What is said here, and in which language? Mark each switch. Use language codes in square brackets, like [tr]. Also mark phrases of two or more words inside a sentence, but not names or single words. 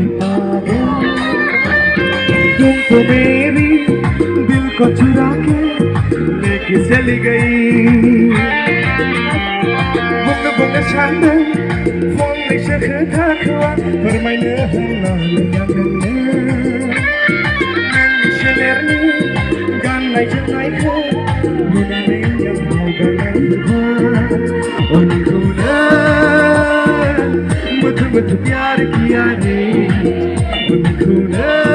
[hi] पागल तुम तो मेरी दिल को चुरा के लेके चली गई [brx] बुंग बुंग सानदों फंनैसो खोथाखौ फोरमायनो होननानै आंनो नोंनि सोलेरनि गाननाय जोमनायखौ नुनानै आंनाव गाननायखौ [hi] मधु मधु प्यार किया रे उनको